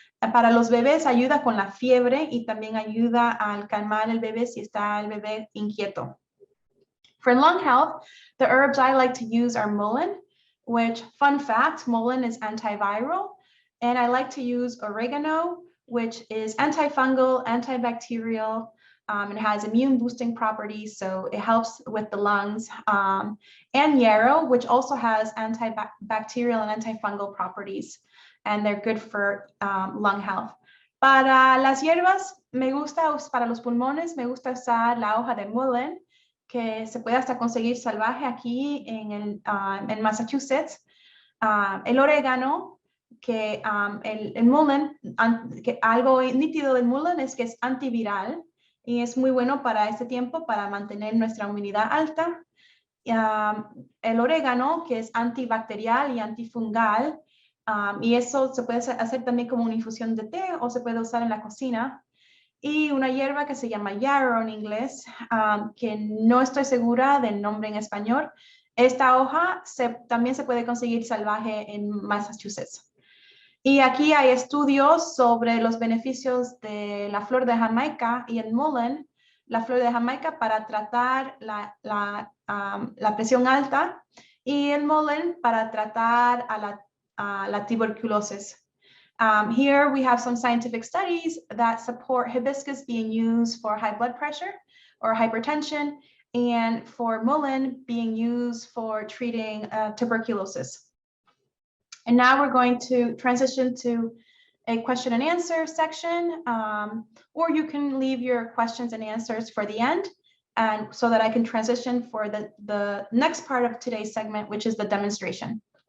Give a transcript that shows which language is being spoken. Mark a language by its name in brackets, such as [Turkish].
[Spanish] Para los bebés ayuda con la fiebre y también ayuda al calmar el bebé si está el bebé inquieto. [English] For lung health, the herbs I like to use are mullein, which, fun fact, mullein is antiviral. And I like to use oregano, which is antifungal, antibacterial, and has immune boosting properties, so it helps with the lungs. And yarrow, which also has antibacterial and antifungal properties, and they're good for lung health. [Spanish] Para las hierbas, para los pulmones, me gusta usar la hoja de mullein, que se puede hasta conseguir salvaje aquí en Massachusetts. El orégano, que el mullein, que algo nítido del mullein es que es antiviral y es muy bueno para este tiempo para mantener nuestra inmunidad alta. El orégano, que es antibacterial y antifungal, y eso se puede hacer también como una infusión de té o se puede usar en la cocina. Y una hierba que se llama yarrow en inglés, que no estoy segura del nombre en español. Esta hoja también se puede conseguir salvaje en Massachusetts. Y aquí hay estudios sobre los beneficios de la flor de Jamaica y el mullein, la flor de Jamaica para tratar la presión alta y el mullein para tratar a la tuberculosis. [English] Here we have some scientific studies that support hibiscus being used for high blood pressure or hypertension, and for mullein being used for treating tuberculosis. And now we're going to transition to a question and answer section, or you can leave your questions and answers for the end, and so that I can transition for the next part of today's segment, which is the demonstration.